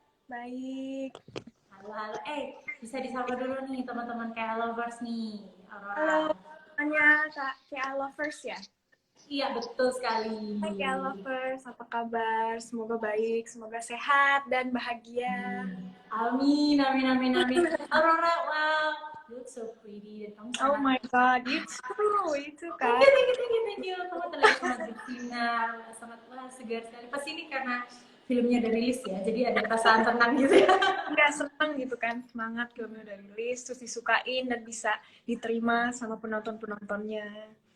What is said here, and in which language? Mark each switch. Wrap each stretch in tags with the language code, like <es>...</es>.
<id>Baik. Halo. Bisa disapa dulu nih teman-teman kayak lovers nih, Aurora. Halo, namanya Kak Kia Lovers ya? Iya, betul sekali. Hai Kia Lovers, apa kabar? Semoga baik, semoga sehat dan bahagia. Amin.</id> <en>Aurora, wow, you look so pretty.</en> <id>Dan kamu</id> <en>Oh my god, you too Kak. Thank you.</en> <id>Kamu terlihat sangat bersinar, sangat segar sekali. Pasti ini karena filmnya udah rilis ya, jadi ada perasaan tenang gitu ya. Nggak seneng gitu kan, semangat filmnya udah rilis, terus disukain dan bisa diterima sama penonton-penontonnya.</id>